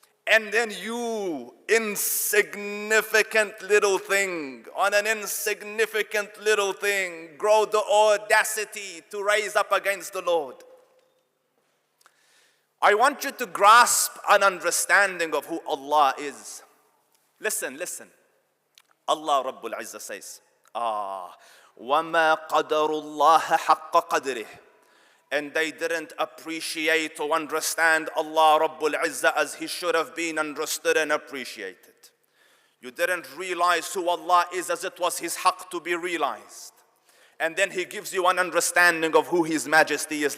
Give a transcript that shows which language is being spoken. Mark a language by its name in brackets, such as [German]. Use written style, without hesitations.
[English] And then you, insignificant little thing, on an insignificant little thing, grow the audacity to raise up against the Lord. I want you to grasp an understanding of who Allah is. Listen. [Arabic] Allah Rabbul Izzah says, وَمَا قَدَرُ اللَّهَ حَقَّ قَدْرِهِ. [English] And they didn't appreciate or understand Allah Rabbul Izzah as He should have been understood and appreciated. You didn't realize who Allah is as it was His haqq to be realized. And then He gives you an understanding of who His majesty is.